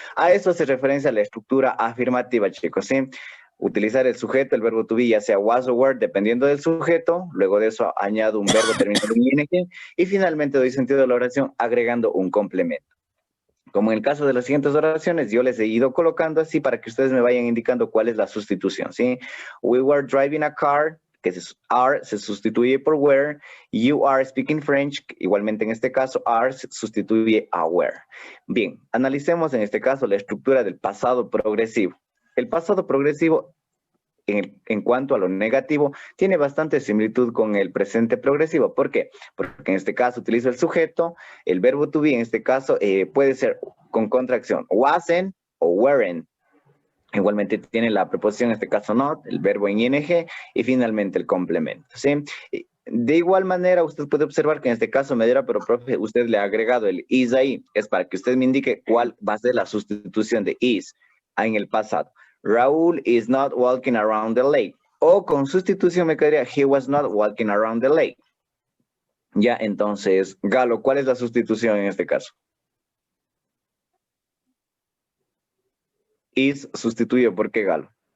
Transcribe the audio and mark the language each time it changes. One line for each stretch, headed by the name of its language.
Spanish: A eso hace referencia la estructura afirmativa, chicos, ¿sí? Utilizar el sujeto, el verbo to be, ya sea was o were, dependiendo del sujeto. Luego de eso añado un verbo terminado en ing y finalmente doy sentido a la oración agregando un complemento. Como en el caso de las siguientes oraciones, yo les he ido colocando así para que ustedes me vayan indicando cuál es la sustitución, ¿sí?
English: We were driving a car,
Spanish: que are se sustituye por were.
English: You are speaking French,
Spanish: igualmente en este caso, are se sustituye a were. Bien, analicemos en este caso la estructura del pasado progresivo. El pasado progresivo, en cuanto a lo negativo, tiene bastante similitud con el presente progresivo. ¿Por qué? Porque en este caso utilizo el sujeto, el verbo to be en este caso puede ser con contracción, wasn't o weren't. Igualmente tiene la preposición, en este caso not, el verbo en ing y finalmente el complemento, ¿sí? De igual manera, usted puede observar que en este caso me dirá, pero profe, usted le ha agregado el is ahí. Es para que usted me indique cuál va a ser la sustitución de is en el pasado.
English: Raúl is not walking around the lake.
Spanish: O con sustitución me quedaría,
English: he was not walking around the lake.
Spanish: Ya, entonces, Galo, ¿cuál es la sustitución en este caso? Is sustituye, ¿por qué Galo?